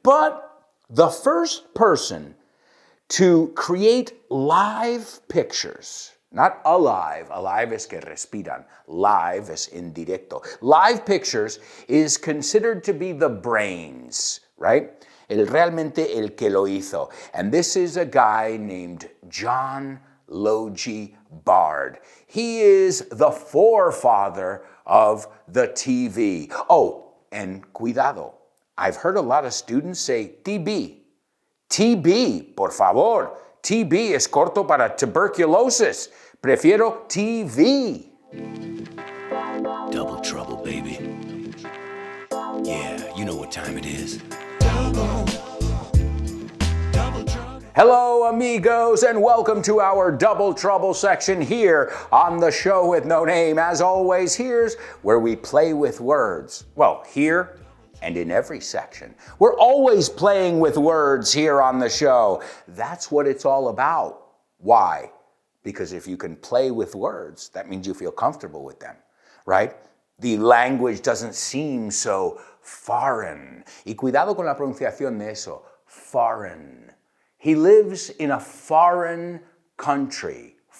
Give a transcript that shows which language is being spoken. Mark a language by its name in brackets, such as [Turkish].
[English] But the first person to create live pictures, not alive [Spanish] es que respiran, [English] live [Spanish] es en directo. [English] Live pictures is considered to be the brains, right? [Spanish] Realmente el que lo hizo. [English] And this is a guy named John Logie Bard. He is the forefather of the TV. Oh, and cuidado. I've heard a lot of students say TB. [Spanish] TB, por favor. TB es corto para tuberculosis. Prefiero TV. [English] Double trouble, baby. Yeah, you know what time it is. Hello, amigos, and welcome to our Double Trouble section here on the show with no name. As always, here's where we play with words. Well, here and in every section. We're always playing with words here on the show. That's what it's all about. Why? Because if you can play with words, that means you feel comfortable with them, right? The language doesn't seem so foreign. [Spanish] Y cuidado con la pronunciación de eso, foreign. [English] He lives in a foreign country.